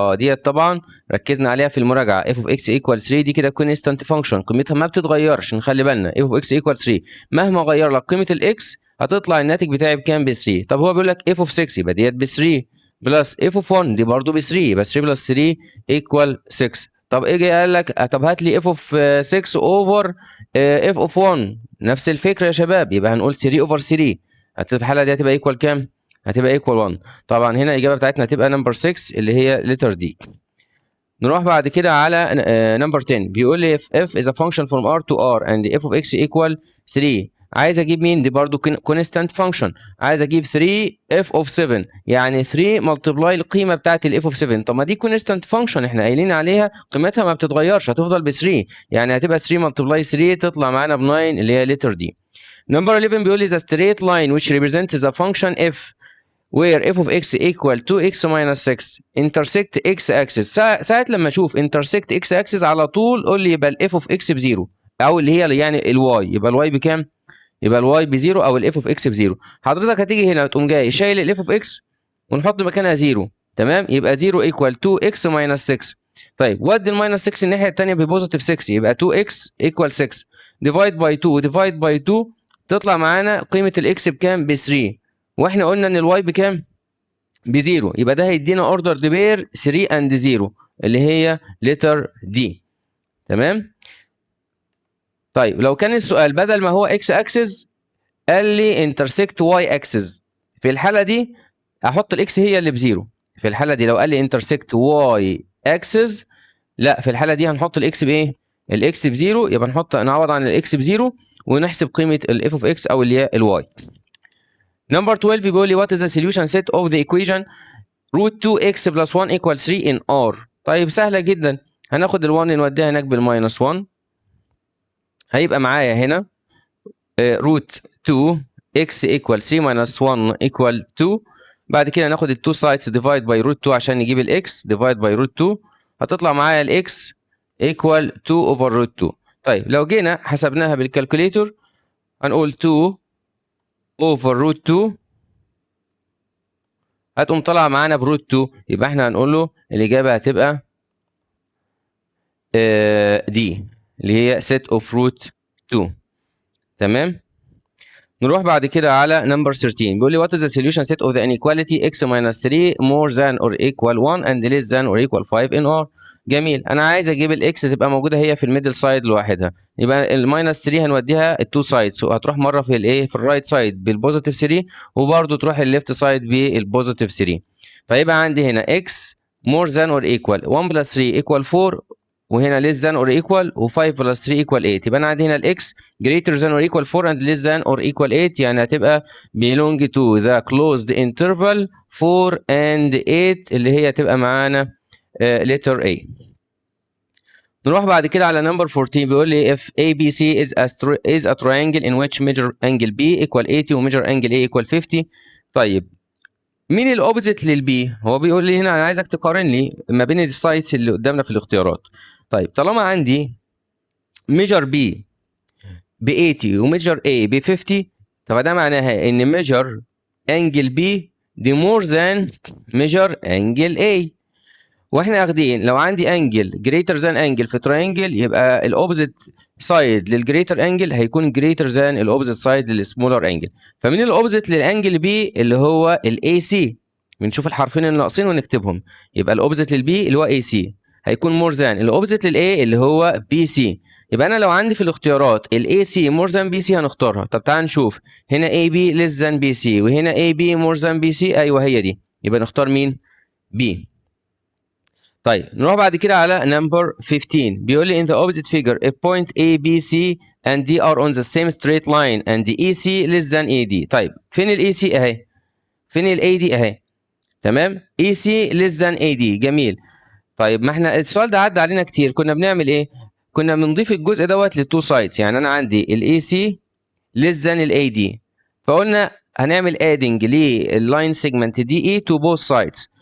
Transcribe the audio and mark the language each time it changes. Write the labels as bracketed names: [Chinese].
[Arabic] ديت طبعا ركزنا عليها في المراجعه. [English] f of x equal 3 [Arabic] دي كده [English] constant function [Arabic] قيمتها ما بتتغيرش. نخلي بالنا f of x equal 3 مهما غير لك قيمه الاكس هتطلع الناتج بتاعي بكام؟ ب 3. طب هو بيقول لك f of 6 يبقى ديت ب 3 بلس f of 1 دي برضه ب 3 يبقى 3 بلس 3 equal 6. طب اجي قال لك طب هات لي f of 6 over f of 1 نفس الفكره يا شباب يبقى هنقول 3 over 3 في الحاله دي هتبقى equal كام؟ هتبقى equal 1. طبعا هنا الاجابه بتاعتنا هتبقى نمبر 6 اللي هي letter D. نروح بعد كده على نمبر 10 بيقول لي [English] f is a function from R to R and f of x equal 3. [Arabic] عايز اجيب مين؟ دي برضو constant function. عايز اجيب 3 f of 7 يعني 3 multiply القيمه بتاعت ال f of 7. طب ما دي constant function احنا قايلين عليها قيمتها ما بتتغيرش هتفضل ب 3 يعني هتبقى 3 multiply 3 تطلع معانا ب 9 اللي هي letter D. نمبر 11 بيقول لي [English] the straight line which represents the function f where f of x equal 2x minus 6 intersect x axis. [Arabic] ساعة لما اشوف intersect x axis على طول قول لي يبقى ال f of x بزيرو او اللي هي يعني الواي. يبقى الواي بكام؟ يبقى الواي بزيرو او ال f of x بزيرو. حضرتك هتيجي هنا تقوم جاي شايل ال f of x ونحط مكانها زيرو. تمام؟ يبقى 0 equal 2x minus 6. طيب ودي الماينس 6 الناحية التانية ببوزيتيف 6 يبقى 2x equal 6 divide by 2 divide by 2 تطلع معانا قيمة الاكس بكام؟ ب 3 واحنا قلنا ان الواي بكام؟ بزيرو يبقى ده هيدينا اوردر بير 3 اند 0 اللي هي لتر دي. تمام؟ طيب لو كان السؤال بدل ما هو اكس اكسس قال لي انترسكت واي اكسس في الحالة دي احط الاكس هي اللي بزيرو. في الحالة دي لو قال لي انترسكت واي اكسس لا في الحالة دي هنحط الاكس بايه؟ الاكس بزيرو يبقى نعوض عن الاكس بزيرو ونحسب قيمة الاف اوف اكس او اللي هي الواي. نمبر 12 بيقول لي [English] what is the solution set of the equation root 2x plus 1 equal 3 in R. [Arabic] طيب سهلة جدا هناخد ال1 نوديها هناك بالماينس 1 هيبقى معايا هنا root 2x equal 3 minus 1 equal 2. بعد كده ناخد ال 2 sides divide by root 2 عشان نجيب ال x divide by root 2 هتطلع معايا ال x equal 2 over root 2. طيب لو جينا حسبناها بالكالكوليتور هنقول 2 over root 2 هتقوم طالعه معانا بروت 2 يبقى احنا هنقول له الاجابه هتبقى دي اللي هي set of root 2. تمام؟ نروح بعد كده على نمبر 13 بيقول لي [English] what is the solution set of the inequality x minus 3 more than or equal 1 and less than or equal 5 in R. [Arabic] جميل انا عايز اجيب الاكس تبقى موجوده هي في الميدل سايد لوحدها يبقى الماينس 3 هنوديها التو سايدز وهتروح مره في الايه في الرايت سايد بالبوزيتيف 3 وبرده تروح الليفت سايد بالبوزيتيف 3 فيبقى عندي هنا x [English] more than or equal 1 plus 3 equal 4 وهنا less than or equal و5 plus 3 equal 8 [Arabic] يبقى انا عندي هنا الاكس [English] greater than or equal 4 and less than or equal 8 يعني هتبقى belong to the closed interval 4 and 8 اللي هي هتبقى معانا letter A. [Arabic] نروح بعد كده على number 14 بيقول لي [English] if ABC is a triangle in which measure angle B equal 80 و measure angle A equal 50 [Arabic] طيب مين الاوبزيت للبي؟ هو بيقول لي هنا انا عايزك تقارن لي ما بين السايتس اللي قدامنا في الاختيارات. طيب طالما عندي ميجر بي ب 80 وميجر A ب 50، طب ده معناها ان ميجر انجل B دي مور ذان ميجر انجل A. واحنا واخدين لو عندي انجل جريتر ذان انجل في تراينجل، يبقى الاوبزيت سايد للجريتر انجل هيكون جريتر ذان الاوبزيت سايد للسمولر انجل. فمين الاوبزيت للانجل بي؟ اللي هو الاي سي. بنشوف الحرفين اللي ناقصين ونكتبهم. يبقى الاوبزيت للبي اللي هو اي سي هيكون مور ذان الاوبزيت للاي اللي هو بي سي. يبقى انا لو عندي في الاختيارات الاي سي مور ذان بي سي هنختارها. طب تعال نشوف، هنا اي بي ليس ذان بي سي وهنا اي بي مور ذان بي سي، ايوه هي دي، يبقى نختار مين؟ بي. طيب نروح بعد كده على نمبر 15. بيقول لي [English] in the opposite figure if point A B C and D are on the same straight line and the EC less than AD. [Arabic] طيب فين ال EC اهي، فين ال AD اهي، تمام، EC less than AD. جميل. طيب ما احنا السؤال ده عدى علينا كتير، كنا بنعمل ايه؟ كنا بنضيف الجزء دوت للتو سايدز. يعني انا عندي ال EC less than ال AD، فقلنا هنعمل adding لللاين سيجمنت DE to both sides.